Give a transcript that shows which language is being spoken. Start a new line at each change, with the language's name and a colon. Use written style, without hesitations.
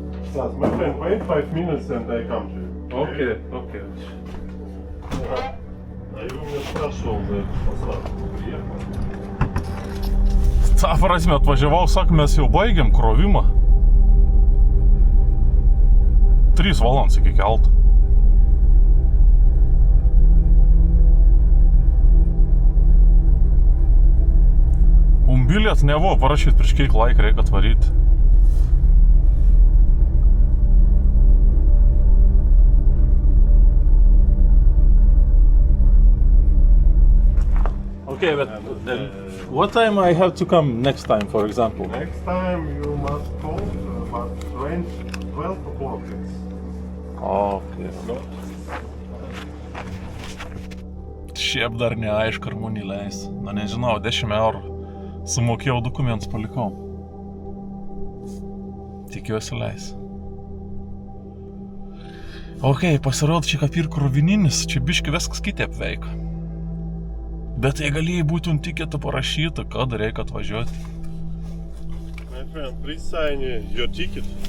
English: Стас, my friend, wait 5 minutes and I come to you. Okay.
Russian: А его меня спрашивал за этот Passat. Приехал.
Lithuanian: Ta prasme atvažiavau, sak, mes jau baigėm krovimą. 3 valandas iki kelto. Biliet nebuvo parašyti, prieš kiek laiko reikia atvaryti.
English: Okay, but what time I have to come next time, for example? Next time you must call about 12 o'clock. Okay.
Lithuanian: Šiaip dar neaišku, ar mum įleis. Na nežinau, 10 eurų. Sumokėjau dokumentus, palikau. Tikiuosi leis. Ok, pasirodo, čia kaip ir krovininis, čia biški viskas kitaip veikia. Bet jei galėjai būtų ant tiketo parašyta, kada reikia atvažiuoti.
English: My friend, please sign your ticket.